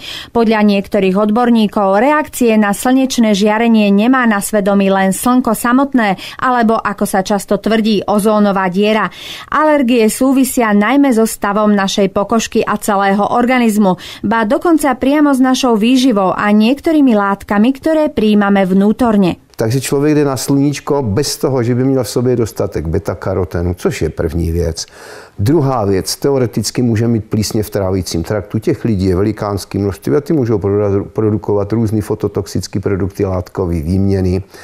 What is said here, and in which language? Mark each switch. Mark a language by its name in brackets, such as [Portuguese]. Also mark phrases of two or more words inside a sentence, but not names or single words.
[Slovak] Podľa niektorých odborníkov reakcie na slnečné žiarenie nemá na svedomí len slnko samotné, alebo ako sa často tvrdí, ozónová diera. Alergie súvisia najmä so stavom našej pokožky a celého organizmu, ba dokonca priamo s našou výživou a niektorými látkami, ktoré prijímame vnútorne. [Czech] Takže člověk jde na sluníčko bez toho, že by měl v sobě dostatek beta-karotenu, což je první věc. Druhá věc, teoreticky může mít plísně v trávicím traktu. Těch lidí je velikánský množství a ty můžou produkovat různé fototoxické produkty látkové výměny.